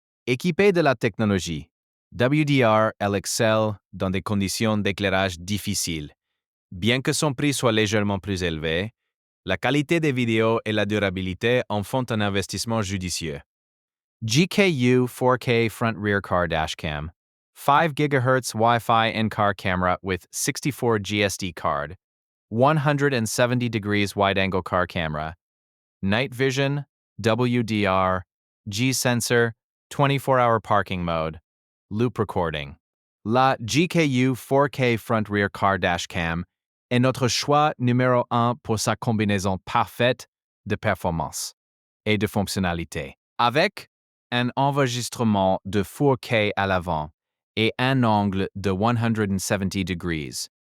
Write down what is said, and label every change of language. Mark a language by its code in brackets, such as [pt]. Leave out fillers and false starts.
[fr] Équipée de la technologie WDR, elle excelle dans des conditions d'éclairage difficiles. Bien que son prix soit légèrement plus élevé, la qualité des vidéos et la durabilité en font un investissement judicieux. GKU 4K Front Rear Car Dashcam [en] 5 GHz Wi-Fi in-car camera with 64 GSD card, 170 degrees wide-angle car camera, night vision, WDR, G-sensor, 24-hour parking mode, loop recording. [fr] La GKU 4K front-rear car dashcam est notre choix numéro 1 pour sa combinaison parfaite de performance et de fonctionnalité. Avec un enregistrement de 4K à l'avant et un angle de 170 degrees.